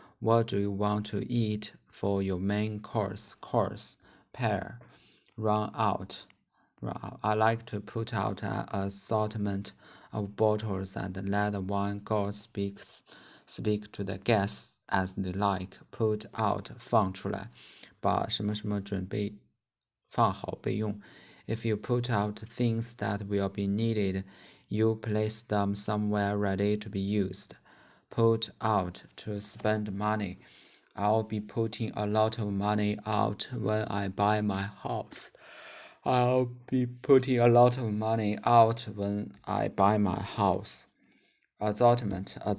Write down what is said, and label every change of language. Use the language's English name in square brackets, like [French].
[English] What do you want to eat for your main course? Course pair run out. I like to put out an assortment of bottles and let the wine gods speak to the guests as they like. Put out [Chinese] 放出来，把什么什么准备放好备用。 [English] If you put out things that will be needed, you place them somewhere ready to be used. Put out to spend money. I'll be putting a lot of money out when I buy my house. I'll be putting a lot of money out when I buy my house. Assortment.